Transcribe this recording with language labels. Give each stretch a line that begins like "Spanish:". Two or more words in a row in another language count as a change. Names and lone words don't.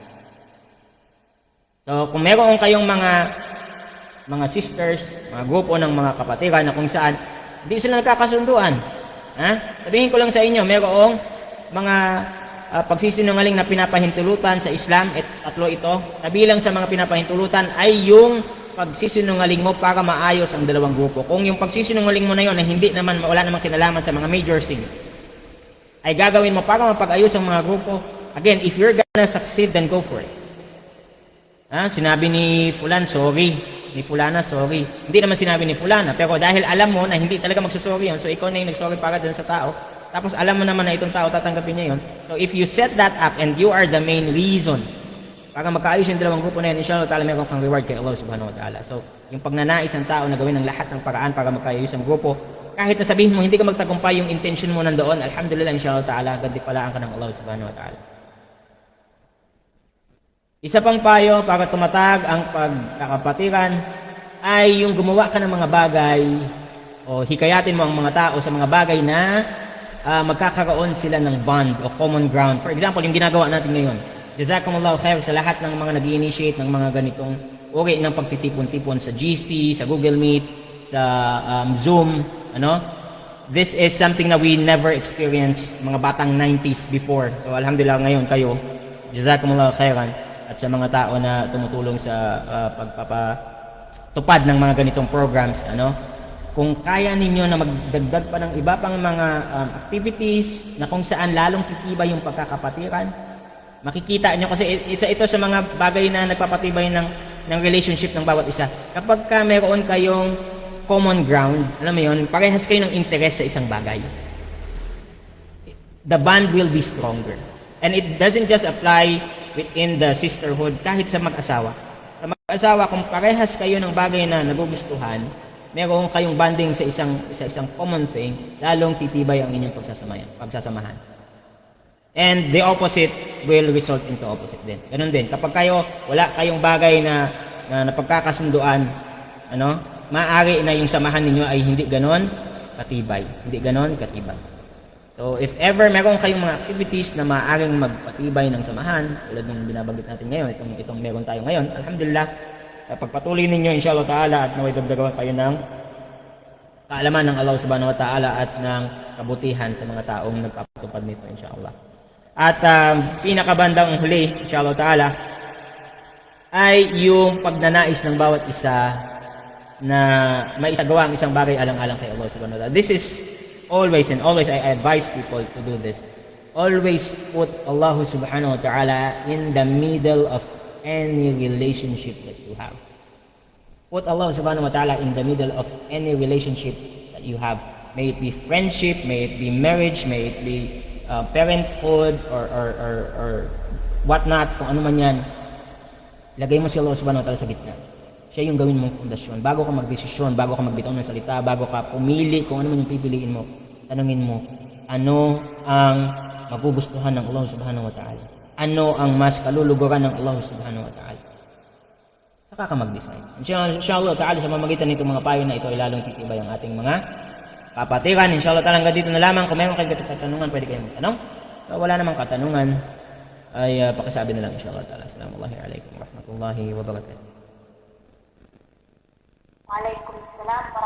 Filipino: So, kung meron kayong mga sisters, mga grupo ng mga kapatiran na kung saan hindi sila nagkakasunduan, sabihin ko lang sa inyo, merong mga pagsisinungaling na pinapahintulutan sa Islam, tatlo ito, nabilang sa mga pinapahintulutan ay yung pagsisinungaling mo para maayos ang dalawang grupo. Kung yung pagsisinungaling mo na yun ay hindi naman, wala namang kinalaman sa mga
English: major sins,
Filipino: ay gagawin mo para mapag-ayos ang mga grupo,
English: again, if you're gonna succeed, then go for it.
Filipino: Sinabi ni Fulan, sorry. Ni Fulana, sorry. Hindi naman sinabi ni Fulana, pero dahil alam mo na hindi talaga magsusorry yun, so ikaw na yung nagsorry para dun sa tao, tapos alam mo naman na itong tao tatanggapin niya yun,
English: so if you set that up and you are the main reason
Filipino: para magkaayos yung dalawang grupo na yun,
Arabic: إن شاء الله تعالى
Filipino: meron kang reward kay Allah
Arabic: سبحانه وتعالى.
Filipino: So, yung pagnanais ng tao na gawin ng lahat ng paraan para magkaayos ang grupo, kahit na sabihin mo hindi ka magtagumpay, yung intention mo nandoon,
Arabic: الحمد لله، إن شاء الله تعالى,
Filipino: gantipalaan ka ng Allah
Arabic: سبحانه وتعالى.
Filipino: Isa pang payo para tumatag ang pagkakapatiran ay yung gumawa ka ng mga bagay o hikayatin mo ang mga tao sa mga bagay na magkakaroon sila ng bond o
English: common ground. For example,
Filipino: yung ginagawa natin ngayon,
Arabic: جزاكم الله خير
Filipino: sa lahat ng mga nag-initiate ng mga ganitong uri ng pagtitipon-tipon sa GC, sa Google Meet, sa Zoom,
English: This is something
Filipino: na
English: we never experienced
Filipino: mga batang 90s before. So alhamdulillah ngayon kayo,
Arabic: جزاكم الله خيرا,
Filipino: at sa mga tao na tumutulong sa pagpapatupad ng mga ganitong programs, kung kaya ninyo na magdagdag pa ng iba pang mga activities na kung saan lalong titibay yung pagkakapatiran, makikita nyo kasi ito sa mga bagay na nagpapatibay ng relationship ng bawat isa. Kapag ka meron kayong
English: common ground,
Filipino: alam mo yun, parehas kayo ng interest sa isang bagay,
English: the bond will be stronger. And it doesn't just apply within the sisterhood,
Filipino: kahit sa mag-asawa. Sa mag-asawa, kung parehas kayo ng bagay na nagugustuhan, meron kayong bonding sa isang
English: common thing,
Filipino: lalong titibay ang inyong pagsasamahan.
English: And the opposite will result into opposite din.
Filipino: Ganun din. Kapag wala kayong bagay na napagkakasunduan, maaari na yung samahan ninyo ay hindi ganon katibay. Hindi ganon katibay. So,
English: if ever
Filipino: meron kayong mga activities na maaaring magpatibay ng samahan, tulad ng binabanggit natin ngayon, itong meron tayo ngayon, alhamdulillah, pagpatuloy ninyo,
Arabic: إن شاء الله تعالى,
Filipino: at naway dagdagawan kayo ng kaalaman ng Allah
Arabic: سبحانه وتعالى
Filipino: at ng kabutihan sa mga taong nagpapatupad nito, inshallah. At pinakabandang huli,
Arabic: إن شاء الله تعالى,
Filipino: ay yung pagnanais ng bawat isa na maisagawa ang isang bagay alang-alang kay Allah
Arabic: سبحانه وتعالى.
English: This is always and always I advise people to do this. Always put Allah
Arabic: سبحانه وتعالى
English: in the middle of any relationship that you have. Put Allah
Arabic: سبحانه وتعالى
English: in the middle of any relationship that you have. May it be friendship, may it be marriage, may it be parenthood or whatnot,
Filipino: kung ano man yan. Lagay mo si Allah
Arabic: سبحانه وتعالى
Filipino: sa gitna. Siya yung gawin mong pundasyon. Bago ka magdesisyon, bago ka magbitaw ng salita, bago ka pumili kung ano man yung pipiliin mo, tanungin mo, ano ang magugustuhan ng Allah
Arabic: سبحانه وتعالى?
Filipino: Ano ang mas kaluluguran ng Allah
Arabic: سبحانه وتعالى?
Filipino: Saka ka mag-decide.
Arabic: إن شاء الله تعالى,
Filipino: sa mamagitan nitong mga payo na ito ay lalong titibay ang ating mga kapatiran.
Arabic: إن شاء الله تعالى,
Filipino: hanggang dito na lamang. Kung meron kayong katanungan, pwede kayong magtanong. So, wala namang katanungan, ay pakisabi na lang,
Arabic: إن شاء الله تعالى. السلام عليكم ورحمة الله وبركاته. وعليكم السلام ورحمة الله